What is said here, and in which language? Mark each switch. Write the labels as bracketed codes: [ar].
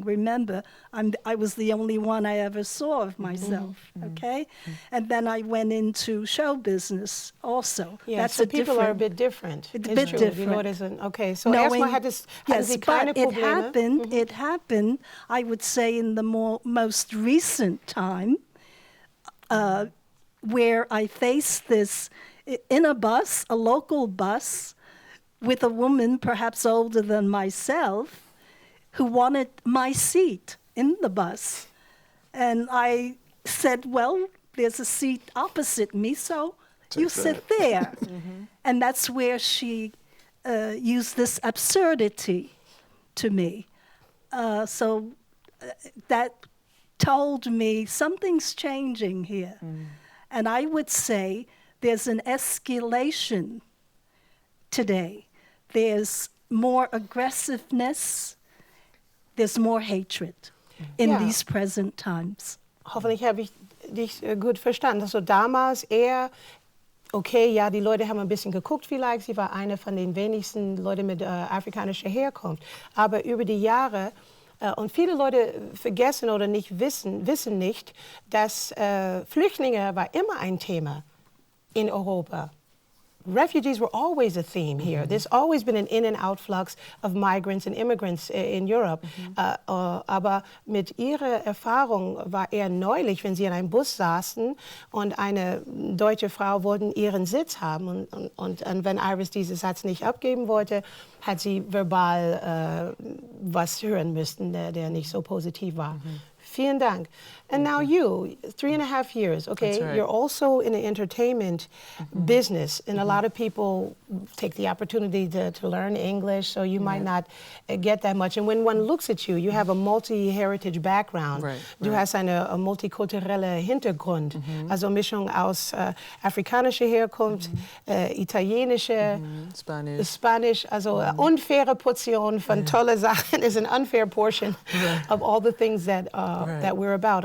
[en] Remember, I was the only one I ever saw of myself, okay? And then I went into show business also. Yeah, That's so people are a bit different. A bit different. [de] Okay, so erstmal hatten Sie keine Probleme? [en] It happened, I would say, in the most recent time, where I faced this in a bus, a local bus, with a woman perhaps older than myself who wanted my seat in the bus. And I said, well, there's a seat opposite me, so you sit there. And that's where she used this absurdity to me. So that told me something's changing here. And I would say there's an escalation today. There's more aggressiveness, there's more hatred in these present times. [de] Hoffentlich habe ich dich gut verstanden. Also damals eher, okay, ja, die Leute haben ein bisschen geguckt vielleicht, sie war eine von den wenigsten Leuten mit afrikanischer Herkunft. Aber über die Jahre, und viele Leute vergessen oder nicht wissen nicht, dass Flüchtlinge war immer ein Thema in Europa. [en] Refugees were always a theme here. There's always been an in and out flux of migrants and immigrants in Europe. [de] Aber mit ihrer Erfahrung war eher neulich, wenn sie in einem Bus saßen und eine deutsche Frau wollte ihren Sitz haben. Und wenn Iris diesen Satz nicht abgeben wollte, hat sie verbal was hören müssen, der nicht so positiv war. Vielen Dank. And now you, 3.5 years, okay? [en] That's right. You're also in the entertainment business, and a lot of people take the opportunity to learn English, so you might not get that much. And when one looks at you, you have a multi-heritage background. Right, [de] Du hast eine multikulturelle Hintergrund, also Mischung aus afrikanischer Herkunft, italienische, Spanish, also unfaire Portion von tolle Sachen is an unfair portion of all the things that that we're about.